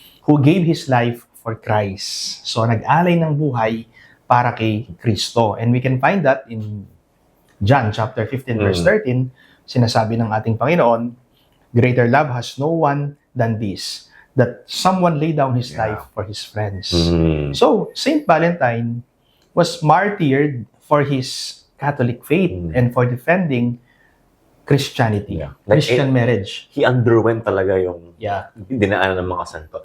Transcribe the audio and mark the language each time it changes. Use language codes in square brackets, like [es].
[en] Who gave his life for Christ. [tl] So, nag-alay ng buhay para kay Kristo. [en] And we can find that in John chapter 15, verse 13, [tl] sinasabi ng ating Panginoon, [en] greater love has no one than this, that someone lay down his life for his friends. So, Saint Valentine was martyred for his Catholic faith and for defending Christianity, Like, Christian marriage. He underwent [tl] talaga yung dinaanan ng mga santo.